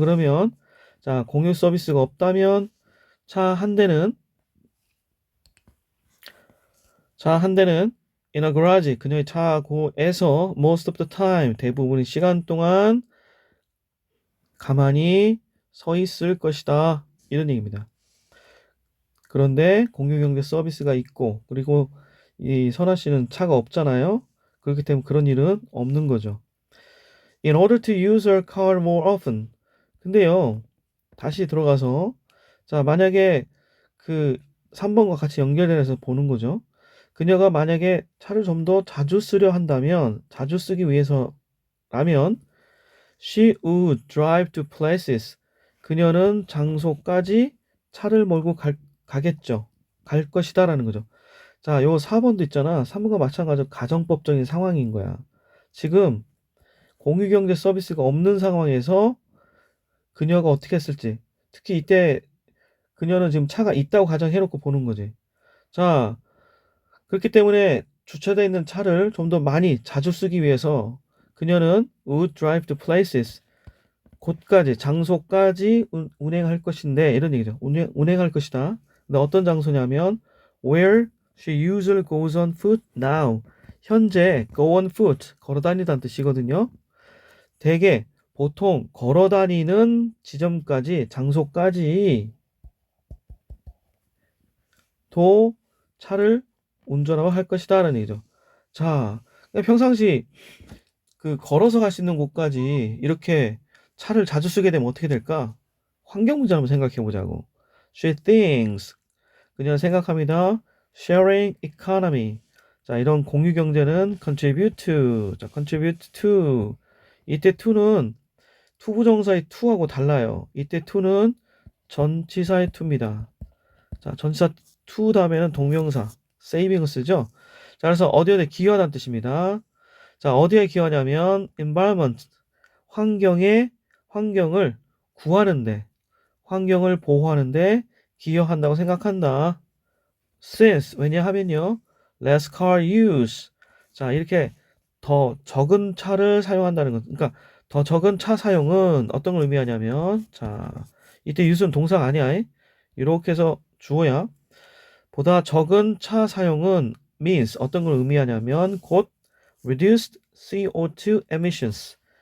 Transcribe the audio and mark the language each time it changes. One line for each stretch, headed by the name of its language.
Korean: 그러면 자, 공유 서비스가 없다면 차 한 대는
English: in a garage
Korean: 그녀의 차고에서
English: most of the time
Korean: 대부분의 시간 동안 가만히 서 있을 것이다. 이런 얘기입니다. 그런데 공유경제 서비스가 있고 그리고 이 선아 씨는 차가 없잖아요. 그렇기 때문에 그런 일은 없는 거죠.
English: In order to use her car more often.
Korean: 근데요, 다시 들어가서 자, 만약에 그 3번과 같이 연결해서 보는 거죠. 그녀가 만약에 차를 좀 더 자주 쓰려 한다면, 자주 쓰기 위해서라면
English: she would drive to places.
Korean: 그녀는 장소까지 차를 몰고 가겠죠. 갈 것이다라는 거죠. 자, 요 4번도 있잖아. 3번과 마찬가지로 가정법적인 상황인 거야. 지금 공유경제 서비스가 없는 상황에서 그녀가 어떻게 했을지. 특히 이때 그녀는 지금 차가 있다고 가정해놓고 보는 거지. 자, 그렇기 때문에 주차되어 있는 차를 좀 더 많이 자주 쓰기 위해서 그녀는
English: would drive to places.
Korean: 곳까지, 장소까지 운행할 것인데, 이런 얘기죠. 운행할 것이다. 근데 어떤 장소냐면,
English: where she usually goes on foot now.
Korean: 현재 go on foot, 걸어 다니다는 뜻이거든요. 대개, 보통 걸어 다니는 지점까지, 장소까지 도 차를 운전하고 할 것이다. 라는 얘기죠. 자, 평상시 그 걸어서 갈 수 있는 곳까지 이렇게 차를 자주 쓰게 되면 어떻게 될까? 환경 문제 한번 생각해 보자고.
English: She thinks.
Korean: 그녀는 생각합니다.
English: Sharing economy.
Korean: 자, 이런 공유 경제는 contribute to.
English: 자, contribute to.
Korean: 이때 to는 투부정사의 to하고 달라요. 이때 to는 전치사의 to입니다. 자, 전치사 to 다음에는 동명사 saving을 쓰죠. 자, 그래서 어디에 기여하다는 뜻입니다. 자, 어디에 기여하냐면 environment, 환경을 구하는데, 환경을 보호하는데 기여한다고 생각한다.
English: Since,
Korean: 왜냐하면요,
English: less car use.
Korean: 자, 이렇게 더 적은 차를 사용한다는 것. 그러니까 더 적은 차 사용은 어떤 걸 의미하냐면, 자, 이때 use는 동사가 아니야. 이렇게 해서 주어야. 보다 적은 차 사용은 means 어떤 걸 의미하냐면 곧
English: reduced CO2 emissions.